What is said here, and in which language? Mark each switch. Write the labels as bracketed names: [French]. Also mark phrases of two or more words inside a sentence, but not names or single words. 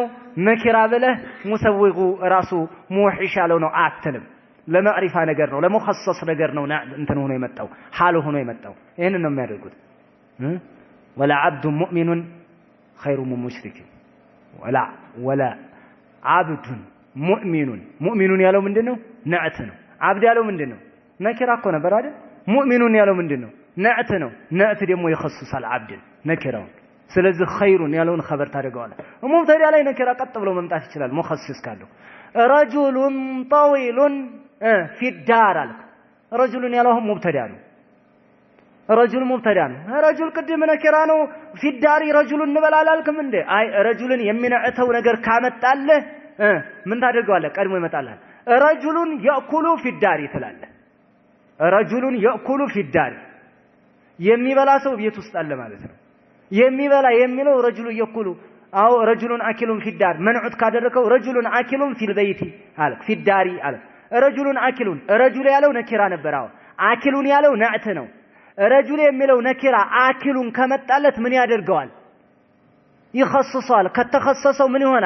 [Amharic] ነኪራ ብለህ ሙሰዊጉ ራሱ ሙሂሽ ያለው ነው አትልም ለማዕሪፋ ነገር ነው ለሙኸሰስ ነገር ነው እንትን ሆኖ የመጣው ሐል ሆኖ የመጣው ይሄንን ነው የሚያደርጉት ወላ [Arabic] عبد مؤمن خير من مشرك ولا عبد [Amharic] ሙእሚኑን ያለው ምንድነው ነዕት ነው አብድ ያለው ምንድነው ነኪራ እኮ ነበር አይደል ሙእሚኑን ያለው ምንድነው ነዕት ነው ነዕት ደግሞ ይخصሳል አብድን ነኪራው ስለዚህ ኸይሩን ያለውን خبر ታደርገዋለህ ሙብተዳ ላይ ነኪራ ቀጥ ብሎ መምጣት ይችላል ሙኸሲስ ካለው [Arabic] رجلٌ طويلٌ في الدار [Amharic] አልክ ረጁሉን ያለው ሙብተዳ ነው ረጁል ሙብተዳ ነው ረጁል ቅድም ነኪራ ነው [Arabic] في الدار رجلٌ [Amharic] እንበላላልክም እንዴ አይ ረጁልን የሚነዕተው ነገር ካመጣለህ ምን ታደርገዋለህ ቀድሞ ይመጣልሃል ረጁሉን [Arabic] يأكل في الدار [Amharic] ትላለህ [Arabic] رجلٌ يأكل في الدار [Amharic] የሚበላ ሰው ቤት ውስጥ አለ ማለት ነው የሚበላ የሚለው [Arabic] رجل يأكل [Amharic] አው [Arabic] رجلٌ آكلٌ في الدار [Amharic] መንዑት ካደረከው [Arabic] رجلٌ آكلٌ في البيت [Amharic] አለ ፊዳሪ አለ [Arabic] رجلٌ آكلٌ [Amharic] ረጁል ያለው ነኪራ ነበር አው አኪሉን ያለው ነዕት ነው ረጁል የሚለው ነኪራ አኪሉን ከመጣለት ምን ያደርገዋል ይخصصዋል ከተخصصው ምን ይሆናል